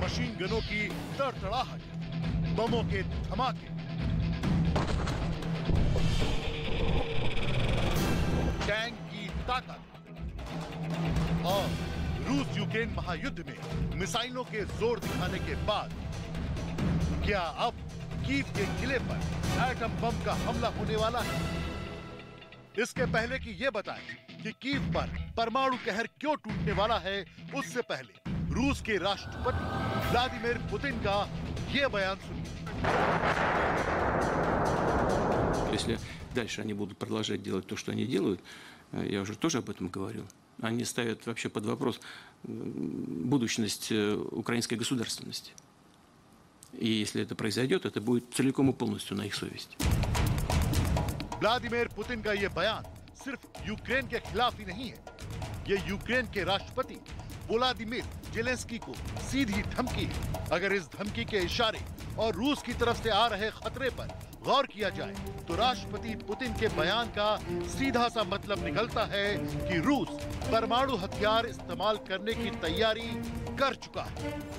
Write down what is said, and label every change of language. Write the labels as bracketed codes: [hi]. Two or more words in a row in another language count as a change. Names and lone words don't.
[hi] मशीन गनों की तड़तड़ाहट, बमों के धमाके, टैंक की ताकत और रूस यूक्रेन महायुद्ध में मिसाइलों के जोर दिखाने के बाद क्या अब कीव के किले पर एटम बम का हमला होने वाला है। इसके पहले कि ये बताएं कि कीव पर परमाणु कहर क्यों टूटने वाला है, उससे पहले रूस के राष्ट्रपति व्लादिमीर पुतिन का ये बयान सुनिए। [ru] Если дальше они будут продолжать делать то, что они делают, я уже тоже об этом говорил, они ставят вообще под вопрос будущность украинской государственности. И если это произойдет, это будет целиком и полностью на их совести. [hi] व्लादिमीर पुतिन का ये बयान सिर्फ यूक्रेन के खिलाफ ही नहीं है, ये यूक्रेन के राष्ट्रपति वोलोदिमीर जेलेंस्की को सीधी धमकी है। अगर इस धमकी के इशारे और रूस की तरफ से आ रहे खतरे पर गौर किया जाए तो राष्ट्रपति पुतिन के बयान का सीधा सा मतलब निकलता है कि रूस परमाणु हथियार इस्तेमाल करने की तैयारी कर चुका है।